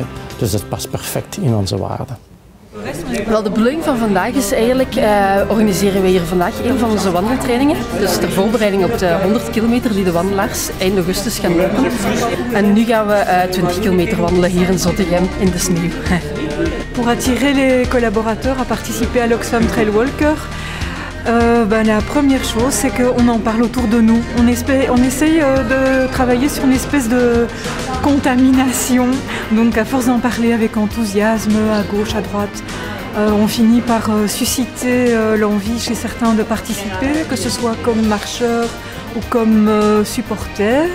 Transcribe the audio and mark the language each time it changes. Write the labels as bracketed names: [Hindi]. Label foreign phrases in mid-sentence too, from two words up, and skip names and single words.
[Dutch] Dus dat past perfect in onze waarden. Wel, de bedoeling van vandaag is eigenlijk, organiseren we hier vandaag een van onze wandeltrainingen. Dus ter voorbereiding op de 100 kilometer die de wandelaars eind augustus gaan lopen. En nu gaan we 20 kilometer wandelen hier in Zottegem in de sneeuw. [French] Pour attirer les collaborateurs à participer à l'Oxfam Trail Walker, la première chose, c'est qu'on en parle autour de nous. On essaye de travailler sur une espèce de contamination. Donc à force d'en parler avec enthousiasme, à gauche, à droite, on finit par susciter l'envie chez certains de participer, que ce soit comme marcheurs ou comme supporters.